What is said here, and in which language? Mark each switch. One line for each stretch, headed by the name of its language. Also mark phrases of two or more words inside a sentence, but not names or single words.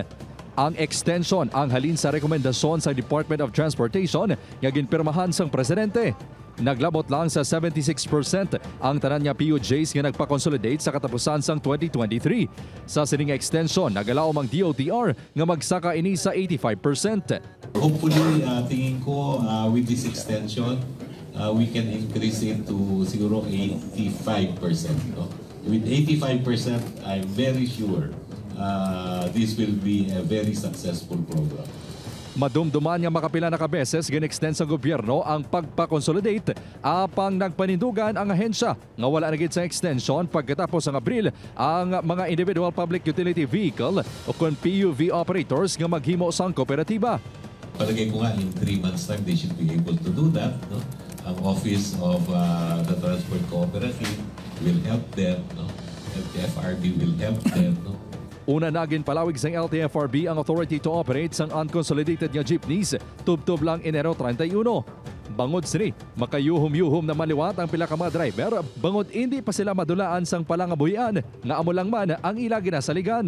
Hiligaynon: Ang extension ang halin sa rekomendasyon sa Department of Transportation nga ginpirmahan sang presidente. Naglabot lang sa 76% ang tanan nga PUJs nga nagpa-consolidate sa katapusan sang 2023. Sa sining extension, nagalaw ang DOTR nga magsaka ini sa 85%.
English: Hopefully,
Filipino: tingin ko
English: with this extension, we can increase it to siguro 85%. No? With 85%, I'm very sure this will be a very successful program.
Hiligaynon: Madumduman nga makapila na kabeses gin-extend sa gobyerno ang pagpa-consolidate apang nagpanindugan ang ahensya nga wala na gid sa extension pagkatapos ang Abril ang mga
English: individual public utility vehicle
Hiligaynon: o kon
English: PUV operators
Hiligaynon: nga maghimo sang kooperatiba.
Filipino: Palagay ko
English: nga in 3 months time they should be able to do that. No? Ang Office of the Transport Cooperative will help them. No? LTFRB will help them. No?
Hiligaynon: Una nagin palawig sang LTFRB ang
English: authority to operate
Hiligaynon: sang unconsolidated nga jeepneys tubtob lang Enero 31. Bangod sini, makayuhom-yuhom na maliwat ang pila ka mga driver bangod hindi pa sila madulaan sang palangabuhian nga amo lang man ang ila ginasaligan.